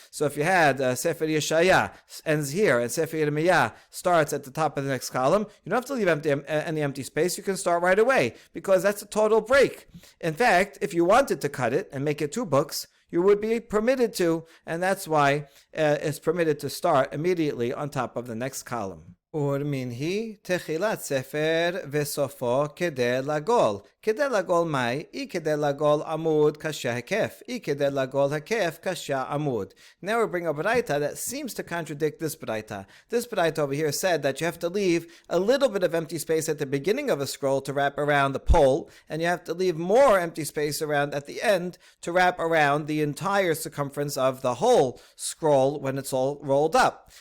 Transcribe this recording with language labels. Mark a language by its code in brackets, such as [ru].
[en] So if you had Sefer Yeshaya ends here and Sefer Yirmiyah starts at the top of the next column, you don't have to leave any empty space. You can start right away because that's a total break. In fact, if you wanted to cut it and make it 2 books, you would be permitted to, and that's why it's permitted to start immediately on top of the next column. [arc] ורמינהי תחילת ספר וסופו כדי לגול. כדי לגול מהי? אי כדי לגול עמוד קשה היקף. אי כדי לגול היקף קשה עמוד. [en] Now we bring a Braita that seems to contradict this Braita. This Braita over here said that you have to leave a little bit of empty space at the beginning of a scroll to wrap around the pole, and you have to leave more empty space around at the end to wrap around the entire circumference of the whole scroll when it's all rolled up.